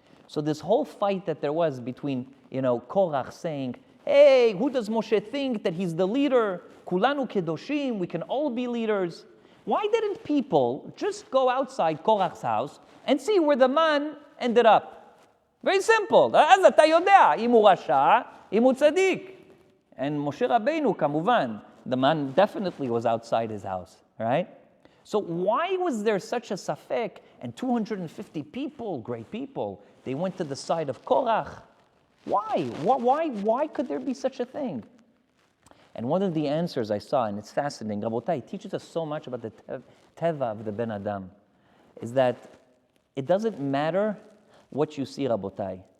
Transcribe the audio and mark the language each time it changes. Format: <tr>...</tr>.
<en>So this whole fight that there was between, Korach saying, hey, who does Moshe think that he's the leader? Kulanu kedoshim, we can all be leaders. Why didn't people just go outside Korach's house and see where the man ended up? Very simple.</en> <he>אז אתה יודע, אם הוא רשע, אם הוא צדיק.</he> <en>And Moshe Rabbeinu, כמובן, the man definitely was outside his house, right? So why was there such a safek? And 250 people, great people, they went to the side of Korach. Why? Why could there be such a thing? And one of the answers I saw, and it's fascinating, Rabotai, it teaches us so much about the teva of the Ben Adam, is that it doesn't matter what you see, Rabotai.</en>